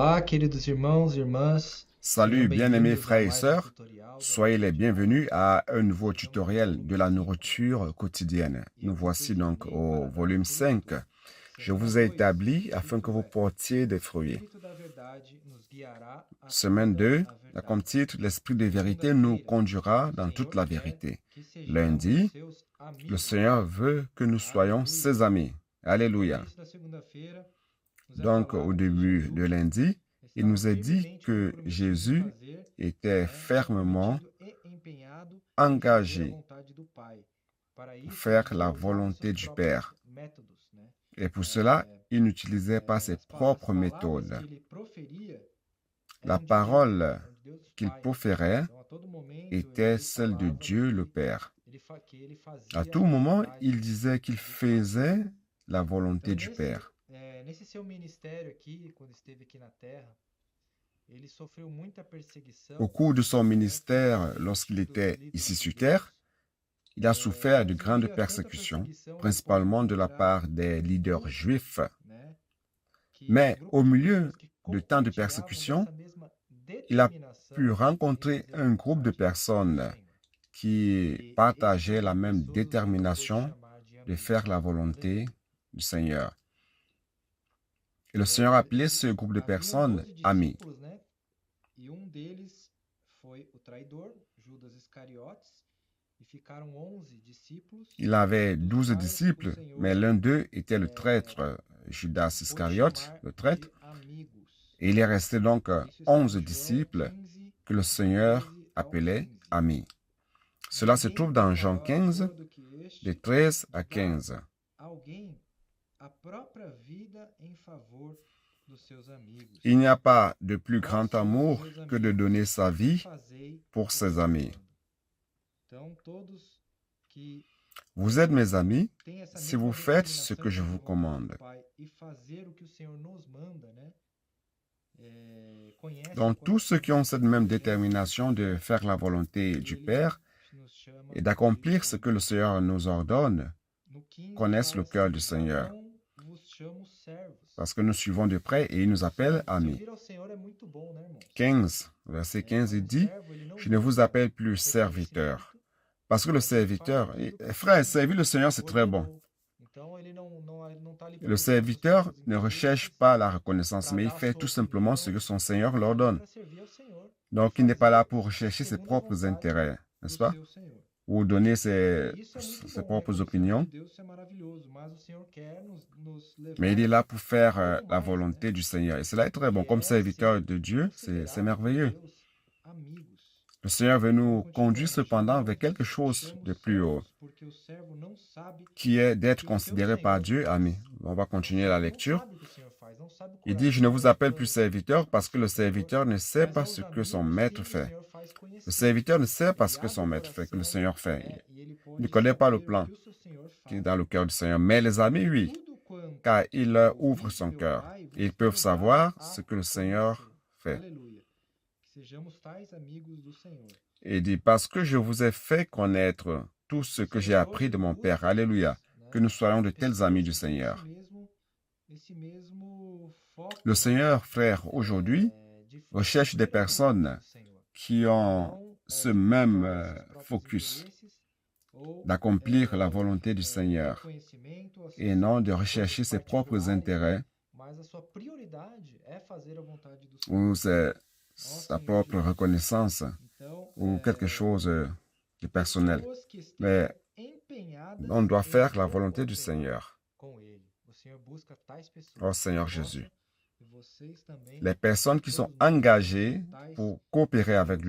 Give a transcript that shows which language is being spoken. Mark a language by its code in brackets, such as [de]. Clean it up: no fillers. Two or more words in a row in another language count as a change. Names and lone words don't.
[pt] queridos irmãos e irmãs. [fr] Salut, bien-aimés [pt] Bem-vindos a [fr] frères et [pt] mais um [fr] sœurs. [pt] tutorial da [fr] Soyez les bienvenus à un nouveau tutoriel de la nourriture quotidienne. Nous voici donc au volume 5. Je vous ai établi afin que vous portiez des fruits. [pt] Espírito da Verdade nos guiará a [fr] Semaine [pt] toda [fr] 2, [pt] a [fr] la [pt] verdade. [fr] comme titre, l'Esprit de vérité nous conduira dans toute la vérité. Lundi, [pt] Seus [fr] le [pt] amigos. [fr] Seigneur veut que nous soyons ses amis. [pt] No [fr] Alléluia. [pt] início da segunda-feira, nos é [fr] Donc, [pt] falado [fr] au [pt] que [fr] début de [pt] Jesus [fr] lundi, il [pt] estava [fr] nous a dit [pt] firmemente [fr] que [pt] comprometido em [fr] Jésus [pt] fazer, [fr] était fermement [pt] comprometido e empenhado em fazer a [fr] engagé [pt] vontade do Pai. Para [fr] pour [pt] isso, [fr] faire [pt] ele [fr] la [pt] não usava [fr] volonté [pt] seus [fr] du [pt] próprios [fr] Père. [pt] métodos, né? [fr] Et pour cela, il n'utilisait pas ses [pt] As [fr] propres [pt] palavras [fr] méthodes. [pt] que ele proferia [fr] La [pt] eram de Deus, [fr] parole [pt] eram de Deus [fr] qu'il [pt] Pai. [fr] proférait [pt] Então, a todo momento, [fr] était [pt] ele [fr] celle de [pt] falava [fr] Dieu le [pt] que [fr] Père. [pt] ele fazia [fr] À [pt] a [fr] tout moment, [pt] vontade [fr] il disait qu'il [pt] do Pai. [fr] faisait la volonté [pt] Então, [fr] du Père. [pt] nesse seu ministério aqui, quando esteve aqui na Terra, ele sofreu muita [fr] Au [pt] perseguição [fr] cours de son ministère, lorsqu'il [pt] dos [fr] était [pt] líderes [fr] ici sur [pt] judeus. [fr] terre, il a souffert de grandes [pt] Atingia tanta [fr] persécutions, [pt] perseguição ao [fr] principalement [pt] ponto [fr] de la [pt] de [fr] part des leaders [pt] grupos, [fr] juifs. [pt] né, que [fr] Mais [pt] grupos [fr] au [pt] de [fr] milieu [pt] pessoas que [fr] de tant de [pt] compartilhavam [fr] persécutions, [pt] dessa mesma [fr] il a [pt] determinação [fr] pu [pt] de [fr] rencontrer [pt] fazer a [fr] un groupe de [pt] vontade do [fr] personnes [pt] Senhor. [fr] qui [pt] E esse [fr] partageaient [pt] grupo [fr] la [pt] de [fr] même [pt] pessoas o Senhor acabou de [fr] détermination [pt] chamar de [fr] de [pt] amigos. [fr] faire la volonté [pt] Aleluia. [fr] du Seigneur. Et le Seigneur appelait ce groupe de [pt] Haviam [fr] personnes [pt] 12 [fr] amis. [pt] discípulos, né? E deles foi o traidor, Judas Iscariotes, e ficaram 11 discípulos, [fr] Il avait [pt] dos [fr] 12 [pt] quais o [fr] disciples, [pt] Senhor [fr] mais l'un d'eux était le traître, Judas [pt] pôde [fr] Iscariote, [pt] chamar [fr] le traître. [pt] de amigos. [fr] Et il est resté donc [pt] Isso está [fr] 11 [pt] em João [fr] disciples [pt] 15, [fr] que le Seigneur [pt] 13 ao [fr] appelait [pt] 15. [fr] amis. Cela se [pt] Ninguém [fr] trouve [pt] tem [fr] dans Jean [pt] maior [fr] 15, [pt] amor do que este [fr] de 13 [pt] de [fr] à [pt] dar [fr] 15. [pt] a alguém a própria vida em favor dos seus amigos. [fr] Il n'y a pas de plus [pt] Vós [fr] grand [pt] sois [fr] amour [pt] meus [fr] que de [pt] amigos, [fr] donner sa [pt] e [fr] vie [pt] fazei [fr] pour [pt] o que [fr] ses [pt] vos [fr] amis. [pt] mando. Então, todos que [fr] Vous êtes mes amis [pt] têm essa [fr] si [pt] mesma [fr] vous faites ce [pt] determinação [fr] que je [pt] de fazer [fr] vous [pt] a vontade [fr] commande. [pt] do Pai e fazer o que o Senhor nos manda, né? Conhece o [fr] Donc tous ceux qui ont [pt] coração [fr] cette [pt] de [fr] même [pt] Deus, [fr] détermination de faire la volonté [pt] e [fr] du [pt] ele [fr] Père [pt] nos chama [fr] et [pt] de [fr] d'accomplir ce que le [pt] amigos. [fr] Seigneur nous ordonne, [pt] No 15 [fr] connaissent [pt] fala [fr] le cœur [pt] assim: [fr] du [pt] já [fr] Seigneur. [pt] não vos chamo servos. [fr] Parce que nous suivons de près et il nous appelle amis. [pt] Servir ao Senhor é muito bom, né, irmãos? [fr] 15, verset 15, il dit, [pt] servo, ele não [fr] je ne vous [pt] busca [fr] appelle plus serviteur. [pt] reconhecimento, [fr] Parce que le [pt] mas ele [fr] serviteur, [pt] faz aquilo que o [fr] frère, [pt] Senhor [fr] servir le Seigneur, c'est très bon. [pt] ordenou. Então, ele não tá ali [fr] Le [pt] para [fr] serviteur ne recherche pas la reconnaissance, mais il fait tout simplement ce que son Seigneur leur donne. [pt] para servir ao Senhor, [fr] Donc, il n'est pas là pour rechercher ses propres intérêts, n'est-ce pas? [pt] do seu Senhor. [fr] Ou donner [pt] Isso é muito [fr] ses [pt] bom, [fr] propres [pt] né? [fr] opinions. [pt] De Deus, isso é maravilhoso, mas o Senhor quer nos levar [fr] Mais il est là pour faire [pt] algo [fr] la [pt] mais, [fr] volonté [pt] né? [fr] du Seigneur. Et cela est très bon. [pt] Que [fr] Comme [pt] é [fr] serviteur [pt] ser [fr] de Dieu, c'est [pt] considerado [fr] merveilleux. [pt] por Deus amigos. [fr] Le Seigneur veut nous [pt] Continua, [fr] conduire cependant vers quelque chose de plus haut, [pt] porque o servo não sabe [fr] qui est d'être [pt] que o seu [fr] considéré par [pt] Senhor [fr] Dieu [pt] faz. [fr] ami. On va continuer la [pt] Não [fr] lecture. [pt] sabe o que o Senhor faz, não sabe o [fr] Il dit, je ne vous [pt] coração, [fr] appelle [pt] os [fr] plus [pt] planos, [fr] serviteur parce que le [pt] do Senhor, [fr] serviteur ne sait [pt] mas [fr] pas [pt] aos [fr] ce que son [pt] amigos [fr] maître [pt] que o [fr] fait. [pt] Senhor faz [fr] Le [pt] conhecer. [fr] serviteur ne sait pas ce [pt] Ele [fr] que son [pt] abre o [fr] maître fait, que le [pt] coração, [fr] Seigneur fait. [pt] e ele [fr] Il [pt] pode [fr] ne connaît pas le [pt] saber [fr] plan [pt] o que o seu Senhor [fr] qui est [pt] faz. [fr] dans le cœur du Seigneur. Mais les amis, oui, [pt] Tudo quanto [fr] car il ouvre [pt] ouvis [fr] son [pt] de meu [fr] cœur. [pt] Pai [fr] Et ils [pt] vos [fr] peuvent [pt] tenho [fr] savoir [pt] dado [fr] ce [pt] a [fr] que le Seigneur [pt] conhecer. [fr] fait. [pt] Aleluia. Que sejamos tais amigos do Senhor. [fr] Et il dit, parce que je vous ai fait connaître tout ce que j'ai appris de mon Père. Alléluia. Que nous soyons de tels amis du Seigneur. [pt] Esse mesmo foco, [fr] Le Seigneur, frère, aujourd'hui, [pt] de [fr] recherche des personnes [pt] do Senhor. [fr] qui ont ce même focus d'accomplir la volonté du Seigneur et non de rechercher ses propres intérêts [pt] Mas a sua prioridade é fazer a vontade do [fr] ou [pt] Senhor. [fr] sa propre reconnaissance [pt] Então, [fr] ou quelque chose de personnel. [pt] pessoas que estejam [fr] Mais [pt] empenhadas [fr] on doit [pt] em [fr] faire la volonté du [pt] cooperar [fr] Seigneur. [pt] com Ele. O Senhor busca tais pessoas. [fr] Oh Seigneur [pt] que [fr] Jésus. [pt] possam, e vocês também, [fr] Les personnes qui sont engagées pour coopérer avec lui.